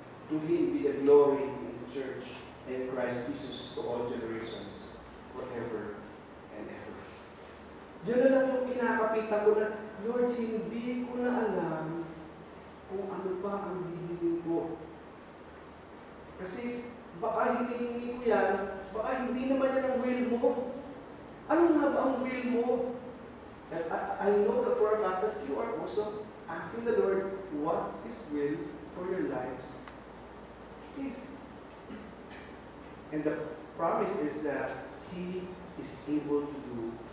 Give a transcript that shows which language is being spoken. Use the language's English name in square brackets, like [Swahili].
[English] To Him be the glory in the church and in Christ Jesus to all generations, forever and ever. [Filipino] Yun na lang yung kinakapitan ko na, Lord, hindi ko na alam kung ano ba ang hihingin ko. Kasi baka hinihingi ko yan, baka hindi naman yan ang will mo. Ano nga ba ang will mo? [English] And I know that for a fact that you are also asking the Lord what His will for your lives is. And the promise is that He is able to do